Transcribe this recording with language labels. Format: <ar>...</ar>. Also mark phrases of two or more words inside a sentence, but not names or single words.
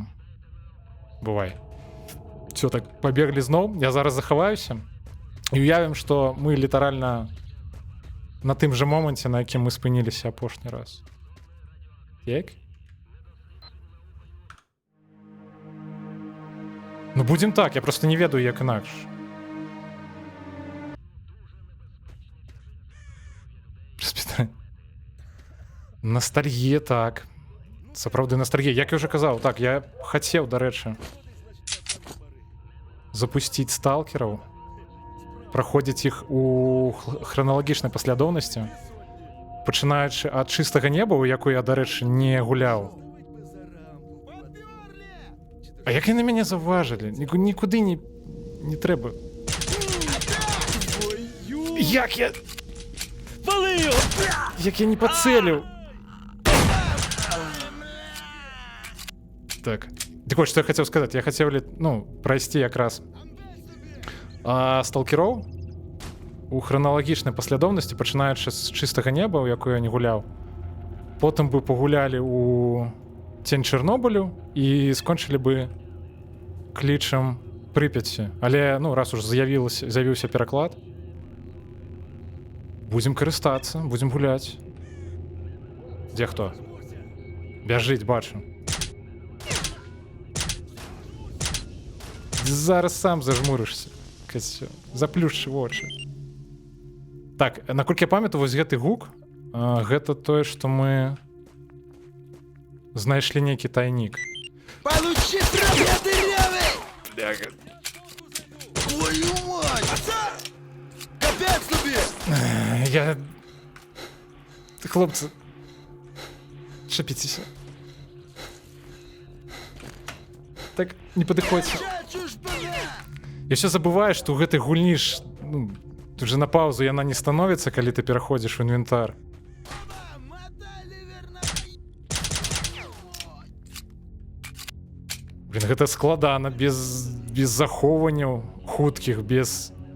<uk>Бувай. Все, так, побегли знов. Я зараз заховаюся. І уявим, що ми літерально на тим же моменті, на яким ми спинилися апошній раз. Як? Ну,</uk> <be>будем так, я просто не ведаю, як інакш.</be> <uk>Ностальгія, так.</uk> <be>Сапраўды ностальгія.</be> <uk>Як я вже казав, так, я хотів, до речі, запустить сталкеров, проходить их у хронологічній послідовності, починаючи від чистого неба, у яку я, до речі, не гуляв. А як вони мене заважили? Нікуди не треба. Як я... Як я не поцелив? Так.</uk> <ru>Так вот, что я хотел сказать. Я хотел,</ru> <uk>ну, пройти якраз сталкеров у хронологічній послідовності, починаючи з чистого неба, у яку я не гуляв. Потім би погуляли у Тінь Чорнобилю і скончили би клічем Прип'яті. Але, ну, раз уж з'явився переклад, будем користатися, будем гулять. Де хто? Біжить, бачу. Зараз сам зажмуришся. Заплющи очі. Так, наколькі я пам'ятаю,</uk> <be>вось гэты гук, гэта тое, што мы знайшлі нейкі тайнік.</be> <ru>Получи проклятый рявый! Бляга. Твою мать!</ru> <uk>Капец тобі! Я... Хлопці, шапіться. Так, не подиходьте. Чачу ж мене!</uk> <be>Яшчэ забываеш, што ў гэтай гульні ж, ну, тут же на паузу яна не становіцца, калі ты пераходзіш у інвентар.</be> <ru>Мотай ливер на...</ru> <be>Блін, гэта складана, без захоўванняў хуткіх, без...</be>